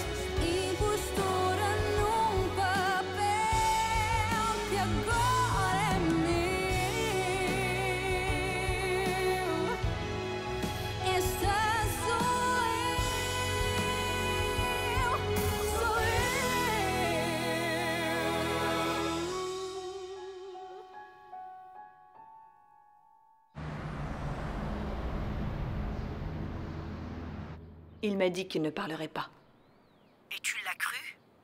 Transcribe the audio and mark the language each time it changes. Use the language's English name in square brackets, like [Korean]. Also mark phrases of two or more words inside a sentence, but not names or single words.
[Portuguese] Impostora num papel que agora é meu. Esta sou eu, sou eu. [French] Il m'a dit qu'il ne parlerait pas. Et tu l'as cru?